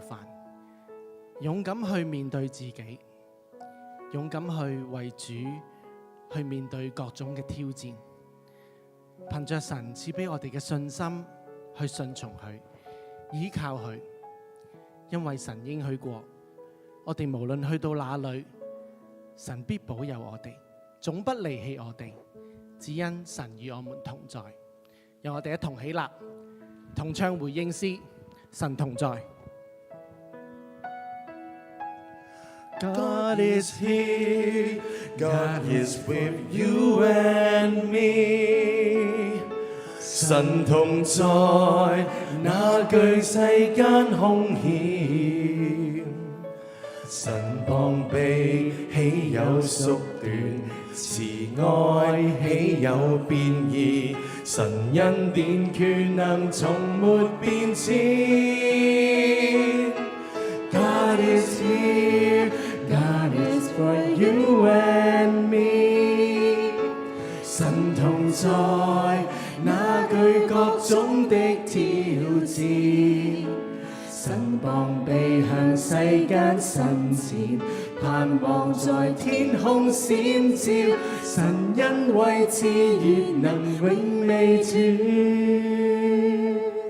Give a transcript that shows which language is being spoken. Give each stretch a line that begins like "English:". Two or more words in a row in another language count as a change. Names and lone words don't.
Cantonese: 犯，勇敢去面對自己，勇敢去為主去面對各種嘅挑戰，憑着神賜俾我哋嘅信心去順從佢，依靠佢，因為神應許過，我哋無論去到哪裏，神必保佑我哋，總不離棄我哋，只因神與我們同在。讓我哋一同起立，同唱回應詩，神同在。
English: God is here, God is with you and me。
Cantonese: 神同在，那懼世間兇險。神膀臂豈有縮短，慈愛豈有變異。神恩典權能從沒變遷。
English: God is here, God is for you and me。
Cantonese: 神同在，那懼各種的挑戰。神膀臂向世間伸展，盼望在天空閃照。神恩惠賜月能永未斷。